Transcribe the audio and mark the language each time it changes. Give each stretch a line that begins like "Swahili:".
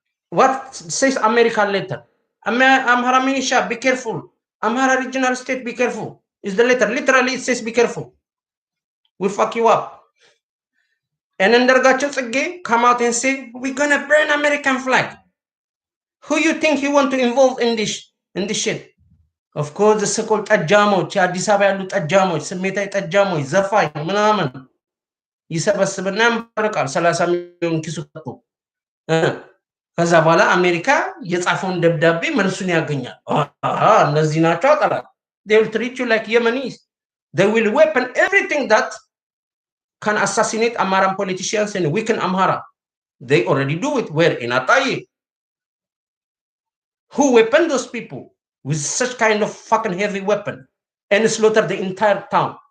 English: What says America letter? Amhara militia, be careful. Amhara regional state, be careful. Is the letter. Literally, it says be careful. We'll fuck you up. And then Dargacho again come out and say, we're gonna burn American flag. Who you think you want to involve in this shit? Of course, the so-called
Amharic: ጠጃሞች አዲስ አበባ ያሉ ጠጃሞች ስሜታዊ ጠጃሞች ዘፋኝ ምናምን ይሰበስብና ያንበርቃል 30 ሚሊዮን ኪሱ ከቶ ከዛ በኋላ አሜሪካ የጻፈውን ደብዳቤ መልሱን ያገኛል። እነዚህ ናቸው ጠላት።
English: they will treat you like Yemenis. They will weapon everything that can assassinate Amaran politicians and weaken Amhara. They already do it. Where? In Ataye. Who weaponed those people with such kind of fucking heavy weapon and slaughter the entire town?